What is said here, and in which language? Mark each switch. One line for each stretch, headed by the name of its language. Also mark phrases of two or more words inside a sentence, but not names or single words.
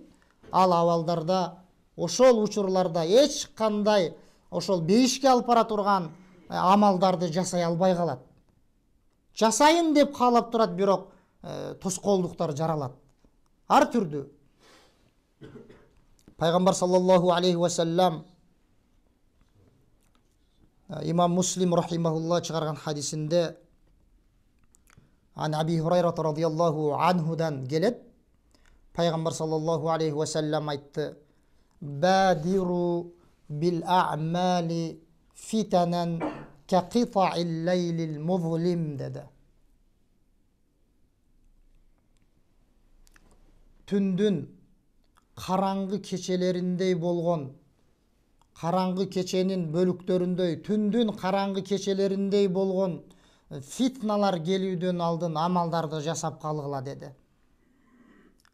Kyrgyz: Ал абалдарда, ошол учурларда эч кандай ошол бейишке алып бара турган амалдарды жасай албай калат. Жасайын деп каалап турат, бирок тоскоолдуктар жаралат. Ар түрдүү. Пайгамбар
Arabic: صلى الله عليه وسلم
Kyrgyz: имам Муслим рахимахуллах чыгарган хадисинде
Arabic: عن أبي هريرة رضي الله عنه
Kyrgyz: келет.
Arabic: Пайгамбар صلى الله عليه وسلم айтты: بادروا بالأعمال فتنا كقطع الليل المظلم деди.
Kyrgyz: Түндүн караңгы кечелериндей болгон, караңгы кеченин бөлүктөрүндөй, түндүн караңгы кечелериндей болгон фитналар келүүдөн алдын амалдарды жасап калгыла деди.